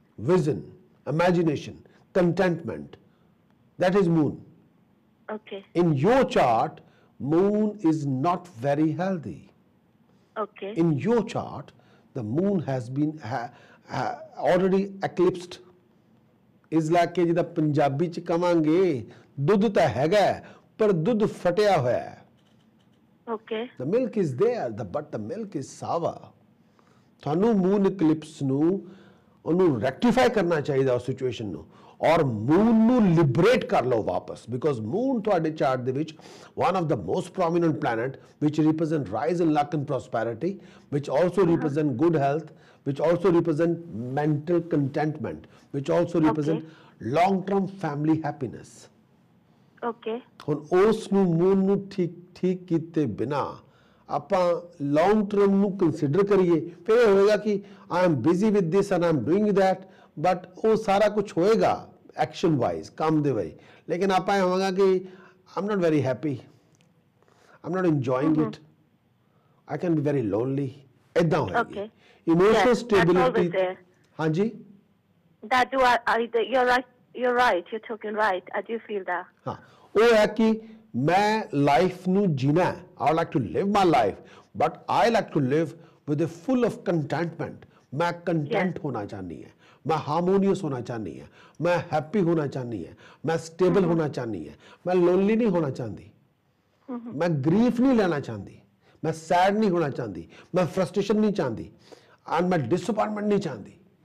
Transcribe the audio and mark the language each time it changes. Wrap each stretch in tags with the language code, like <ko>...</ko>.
<en>vision, imagination, contentment. That is moon. Okay. In your chart, moon is not very healthy. Okay. In your chart, the moon has been already eclipsed. Is like</en> <pa>ਕਿ ਜਿਹਦਾ ਪੰਜਾਬੀ ਚ ਕਵਾਂਗੇ ਦੁੱਧ ਤਾਂ ਹੈਗਾ ਪਰ ਦੁੱਧ ਫਟਿਆ ਹੋਇਆ ਹੈ।</pa> <en>Okay. The milk is there, but the milk is sour.</en> <pa>ਤੁਹਾਨੂੰ ਮੂਨ ਇਕਲਿਪਸ ਨੂੰ ਉਹਨੂੰ ਰੈਕਟੀਫਾਈ ਕਰਨਾ ਚਾਹੀਦਾ ਉਸ ਸਿਚੁਏਸ਼ਨ ਨੂੰ, ਔਰ ਮੂਨ ਨੂੰ ਲਿਬਰੇਟ ਕਰ ਲਓ ਵਾਪਸ, ਬਿਕੋਜ਼ ਮੂਨ ਤੁਹਾਡੇ ਚਾਰਟ ਦੇ ਵਿੱਚ</pa> <en>one of the most prominent planet which represent rise in luck and prosperity, which also represent good health, which also represent mental contentment, which also represent long term family happiness. Okay.</en> <pa>ਹੁਣ ਉਸ ਨੂੰ moon ਨੂੰ ਠੀਕ ਕੀਤੇ ਬਿਨਾ ਆਪਾਂ long term ਨੂੰ consider ਕਰੀਏ, ਫਿਰ ਇਹ ਹੋਏਗਾ ਕਿ</pa> <en>I am busy with this and I am doing that,</en> <pa>but ਉਹ ਸਾਰਾ ਕੁਝ ਹੋਏਗਾ ਐਕਸ਼ਨ ਵਾਈਜ਼ ਕੰਮ ਦੇ ਵਿੱਚ, ਲੇਕਿਨ ਆਪਾਂ ਇਹ ਹੋਵਾਂਗਾ ਕਿ</pa> <en>I am not very happy, I am not enjoying it, I can be very lonely,</en> <pa>ਇਦਾਂ ਹੋਏਗੀ।</pa> <en>Okay. Emotional Yes, that's stability. always there.</en> <pa>ਹਾਂਜੀ</pa> <en>That do you're right, you're talking right. I do feel that.</en> <pa>ਹਾਂ ਉਹ ਹੈ ਕਿ ਮੈਂ life ਨੂੰ ਜੀਣਾ ਹੈ,</pa> <en>I like to live my life, but I like to live with a full of contentment.</en> <pa>ਮੈਂ ਕੰਟੈਂਟ ਹੋਣਾ ਚਾਹਨੀ ਹੈ,</pa> <hi>मैं हारमोनियस होना चाहनी है, मैं हैप्पी होना चाहनी है, मैं स्टेबल होना चाहनी है, मैं लोनली नहीं होना चाहती, मैं ग्रीफ नहीं लेना चाहती, मैं सैड नहीं होना चाहती, मैं फ्रस्ट्रेशन नहीं चाहती, एंड मैं डिसअपॉइंटमेंट नहीं चाहती।</hi>